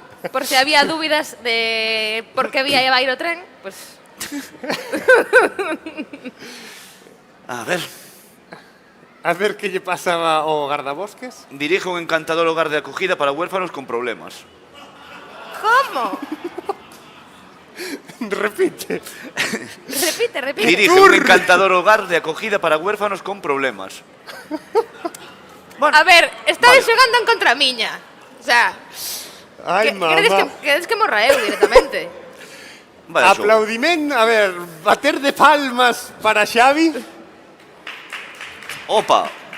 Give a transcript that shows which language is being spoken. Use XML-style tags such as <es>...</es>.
<gl>Por se había dúbidas de por que vía iba a ir o tren, pues... A ver. A ver que lle pasaba ao gardabosques.</gl> <es>Dirige un encantador hogar de acogida para huérfanos con problemas.</es> <gl>Como? Repite. Repite.</gl> <es>Dirige un encantador hogar de acogida para huérfanos con problemas.</es> <gl>Bueno, a ver, estades xogando en contra miña. O sea, Ai, mamá. queredes que morra eu directamente. Vale, Aplaudiment, a ver, bater de palmas para Xavi, Opa.</gl>